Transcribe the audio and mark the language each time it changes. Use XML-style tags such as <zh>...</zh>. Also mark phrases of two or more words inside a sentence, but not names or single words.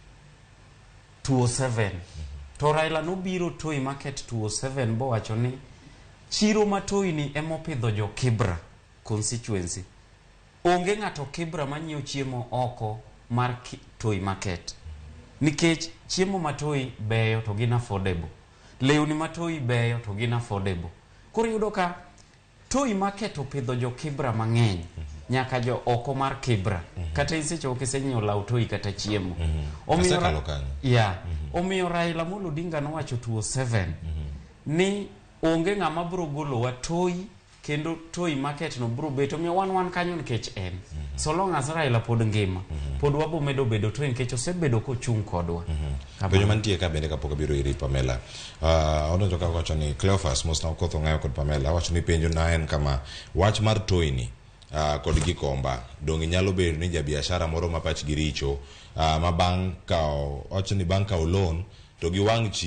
<luo>207 to Raila nobiro toi market 207 bo wacho ni chiro matoi ni emopidho jo Kibra constituency onge ng'ato Kibra manyiewo chiemo oko mar toi market nikech chiemo matoi beyo to gin affordable lewni matoi beyo to gin affordable koro yudo ka toi market opidho jo Kibra mang'eny nyaka jo oko mar Kibra kata isecho kisenyo law Toi kata chiemo omiyo Raila Amolo Odinga nowacho 207 ni onge ng'ama bro golo wa Toi kendo Toi market no bro beto mi wan kanyo nikech en</luo> <en>so long as</en> <luo>Raila pod ngima pod wabo medo bedo Toi nikech osebedo kochung kodwa penjo mantie ka bende kapok abiro iri Pamela odonjo ka wacho ni Cleophas mos na okotho ng'ayo kod Pamela wacho ni penjo na en kama wach mar Toi ni kod gikomba dongi nyalo bedo ni jabiashara moro ma pach giricho ma bang' kao wacho ni bang' kao loan to giwang'</luo>